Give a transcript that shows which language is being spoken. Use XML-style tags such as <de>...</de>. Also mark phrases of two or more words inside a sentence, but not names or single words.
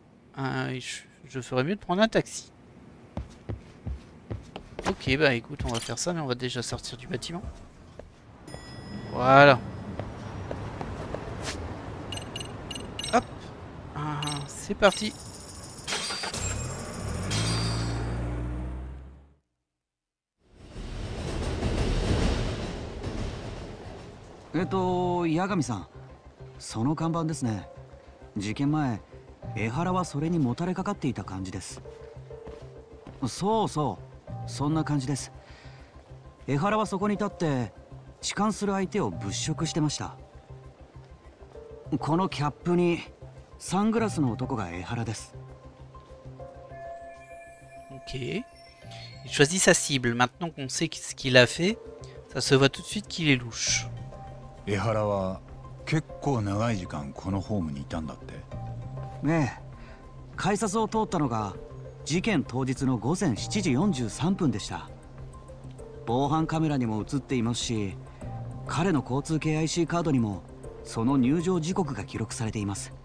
<fr>Je ferais mieux de prendre un taxi. Ok, bah écoute, on va faire ça, mais on va déjà sortir du bâtiment. Voilà. Hop. C'est parti.</fr> <ja>Yaga神さん、その看板ですね。事件前、江原はそれにもたれかかっていた感じです。そうそう、そんな感じです。江原はそこに立って痴漢する相手を物色してました。このキャップにサングラスの男が江原です。</ja> <fr>Ok. Il choisit sa cible. Maintenant qu'on sait ce qu'il a fait, ça se voit tout de suite qu'il est louche.</fr> <ja>江原は結構長い時間このホームにいたんだって。ええ、改札を通ったのが事件当日の午前7時43分でした。防犯カメラにも映っていますし、彼の交通系 IC カードにもその入場時刻が記録されています。</ja>